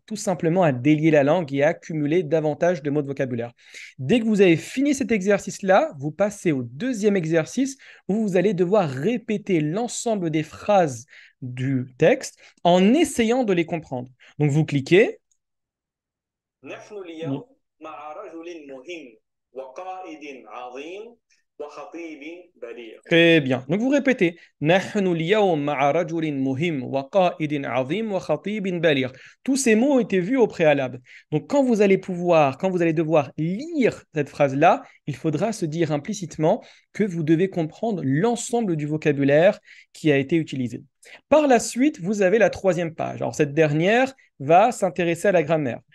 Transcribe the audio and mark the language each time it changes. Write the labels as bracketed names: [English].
[French] Tout simplement à délier la langue et à accumuler davantage de mots de vocabulaire. Dès que vous avez fini cet exercice-là, vous passez au deuxième exercice où vous allez devoir répéter l'ensemble des phrases du texte en essayant de les comprendre. Donc vous cliquez. [Arabic] نحن اليوم مع رجل مهم وقائد عظيم وخطيب بليغ. [French] Très bien. Donc vous répétez. [Arabic] نحن اليوم مع رجل مهم وقائد عظيم وخطيب بليغ. [French] Tous ces mots ont été vus au préalable. Donc quand vous allez devoir lire cette phrase-là, il faudra se dire implicitement que vous devez comprendre l'ensemble du vocabulaire qui a été utilisé. Par la suite, vous avez la troisième page. Alors cette dernière va s'intéresser à la grammaire.